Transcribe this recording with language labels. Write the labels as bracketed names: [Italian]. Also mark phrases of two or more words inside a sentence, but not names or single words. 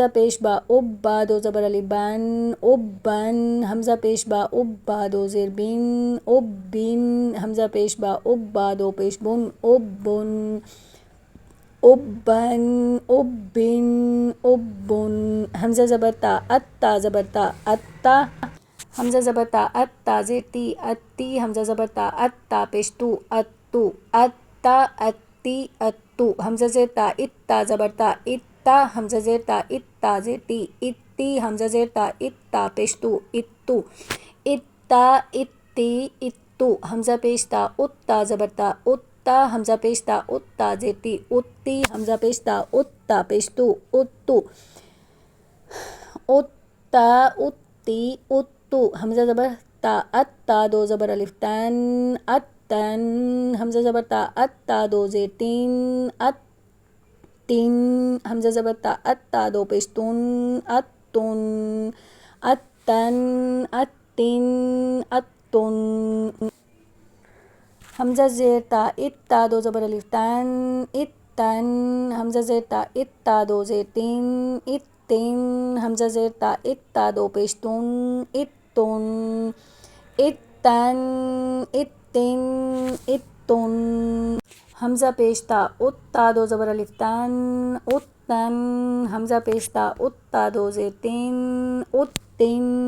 [Urdu] پیش با اب، با 2 زبر الف بن اب بن، حمزہ پیش با اب، با 2 زیر بن اب بن، حمزہ پیش با اب، با 2 پیش بن اب بن، اب بن اب بن اب بن، حمزہ زبر تا ات، تا زبر تا اتا، حمزہ زبر تا ات، تا زیر تی اتی، حمزہ زبر تا ات، تا پیش تو اتو اتا اتی اتو، حمزہ زیر تا ات، تا زبر تا اتا، حمزہ زیر تا ات، تا زیر تی اتی، حمزہ زیر تا ات، تا پیش تو اتو اتا اتی اتو، حمزہ پیش تا ات، تا زبر تا اتا، حمزہ پیش تا ات، تا زیر تی اتی، حمزہ پیش تا ات، تا پیش تو اتو اتا اتی اتو، حمزہ زبر تا ات، تا 2 زبر الف تن اتن، حمزہ زبر تا ات، تا 2 زیر تین اتن، حمزہ زبر تا ات، تا 2 پیش تن اتن اتن اتن اتن، حمزہ زیر تا ات، تا 2 زبر الف تن اتن، حمزہ زیر تا ات، تا 2 زیر تین اتن، حمزہ زیر تا ات، تا 2 پیش تن اتن اتن اتن اتن، حمزہ پیش تا ات، تا 2 زبر الف تن اتن، حمزہ پیش تا ات، تا 2 زیر تین اتن